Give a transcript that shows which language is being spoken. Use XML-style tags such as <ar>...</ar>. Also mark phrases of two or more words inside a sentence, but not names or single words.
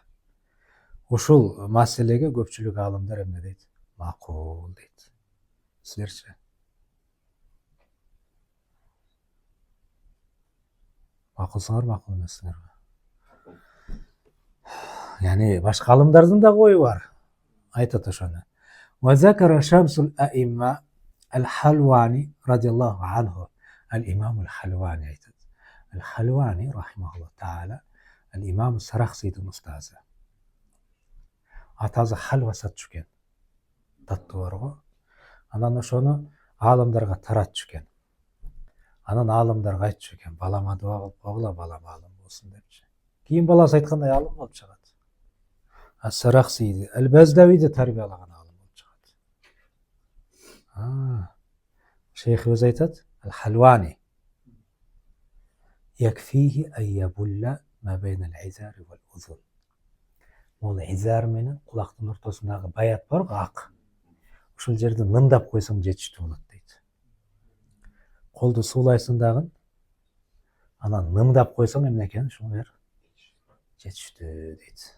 <ky>Ушул маселеге көпчүлүк аалымдар эмне дейт? Макул дейт. Силерчи? Макулсыңар, макул эмессиңерби? Яни башка аалымдардын да ою бар. Айтат ошону.</ky> <ar>وذكر شمس الأئمة al-Halwani رضي الله عنه.</ar> <ky>Al-Imam al-Halwani айтат. Al-Halwani</ky> <ar>رحمه الله تعالى,</ar> <ky>al-Imam Sarakhsiydин устазы. Атасы халва сатчу экен. Таттуу бар го. Анан ошону аалымдарга таратчу экен. Анан аалымдарга айтчу экен, балама дуа кылып койгула, балам аалым болсун депчи. Кийин баласы айткандай аалым болуп чыгат. Ас-Сарахсийди, Ал-Баздавийди тарбиялаган аалым болуп чыгат. Шейхибиз айтат,</ky> <ar>الحلواني يكفيه أن يبل ما بين الإزار والأذن.</ar> <ky>Могул изар менен кулактын ортосундагы баят бар го, ак. Ушул жерди нымдап койсоң жетиштүү болот дейт. Колду суулайсың дагы, анан нымдап койсоң эмне экен? Ушул жер жетиштүү дейт.</ky>